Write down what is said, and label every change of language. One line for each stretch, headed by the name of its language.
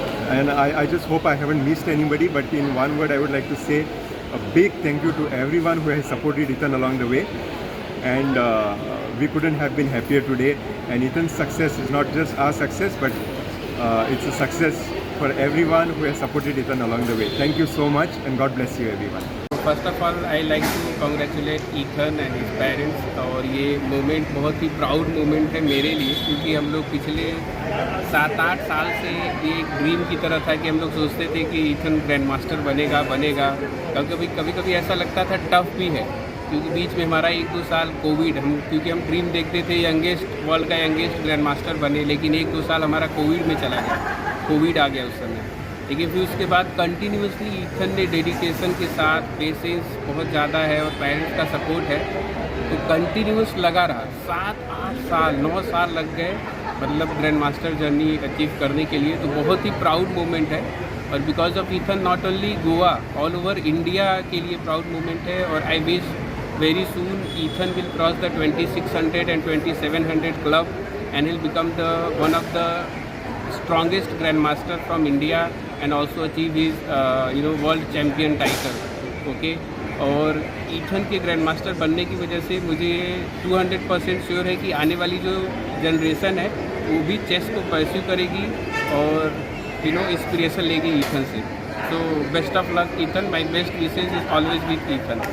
English: And I just hope I haven't missed anybody, but in one word I would like to say a big thank you to everyone who has supported Ethan along the way. And we couldn't have been happier today. And Ethan's success is not just our success, but it's a success for everyone who has supported Ethan along the way. Thank you so much, and God bless you everyone. First of all I like to congratulate Ethan and his parents.
Hindi: और ये moment बहुत ही proud moment है मेरे लिए, क्योंकि हम लोग पिछले 7-8 साल से ये एक ड्रीम की तरह था कि हम लोग सोचते थे कि ईथन ग्रैंड मास्टर बनेगा। कभी कभी ऐसा लगता था टफ भी है, क्योंकि बीच में हमारा 1-2 साल कोविड, क्योंकि हम ड्रीम देखते थे वर्ल्ड का यंगेस्ट ग्रैंड मास्टर बने, लेकिन 1-2 साल हमारा कोविड में चला गया, कोविड आ गया उस समय। लेकिन फिर उसके बाद कंटिन्यूसली ईथन ने डेडिकेशन के साथ, पेशेंस बहुत ज़्यादा है और पेरेंट्स का सपोर्ट है, तो कंटिन्यूस लगा रहा। 7-8 साल 9 साल लग गए मतलब ग्रैंड मास्टर जर्नी अचीव करने के लिए। तो बहुत ही प्राउड मोमेंट है, और
English: because of Ethan not only Goa, all over India
Hindi: के लिए प्राउड मोमेंट है।
English: और I wish very soon Ethan will cross the 2600 and 2700 club, and he'll become one of the strongest grandmaster from India, and also achieve his world champion title.
Hindi: Okay और Ethan के grand master बनने की वजह से मुझे 200% sure है कि आने वाली जो जनरेशन है वो भी चेस को परस्यू करेगी और इंस्पिरेशन लेगी ईथन से.
English: So best of luck, Ethan. My best wishes is always with Ethan.